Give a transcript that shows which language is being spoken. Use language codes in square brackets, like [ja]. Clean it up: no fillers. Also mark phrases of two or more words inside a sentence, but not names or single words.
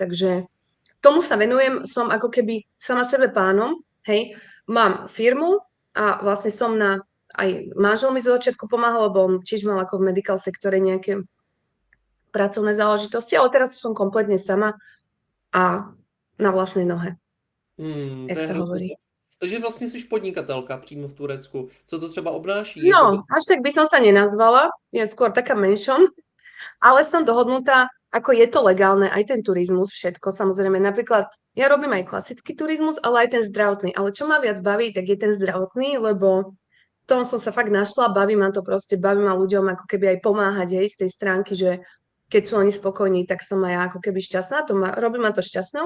[sk] Takže tomu sa venujem, som ako keby sama sebe pánom, hej, mám firmu a vlastne som aj manžel mi z začiatku pomáhal, lebo on tiež mal ako v medical sektore nejaké pracovné záležitosti, ale teraz som kompletne sama a na vlastnej nohe, [cs] To jak je [sk] sa [cs] hrozně [sk] hovorí. [cs] zajímavé. Takže vlastně jsi podnikatelka přímo v Turecku. Co to třeba obnáší? [sk] No, až tak by som sa nenazvala, je skôr taká menšon, ale som dohodnutá, ako je to legálne, aj ten turizmus, všetko. Samozrejme, napríklad ja robím aj klasický turizmus, ale aj ten zdravotný. Ale čo ma viac baví, tak je ten zdravotný, lebo v tom som sa fakt našla, baví ma to proste, baví ma ľuďom ako keby aj pomáhať, hej, z tej stránky, že keď sú oni spokojní, tak som aj ja ako keby šťastná, robí ma to šťastnou.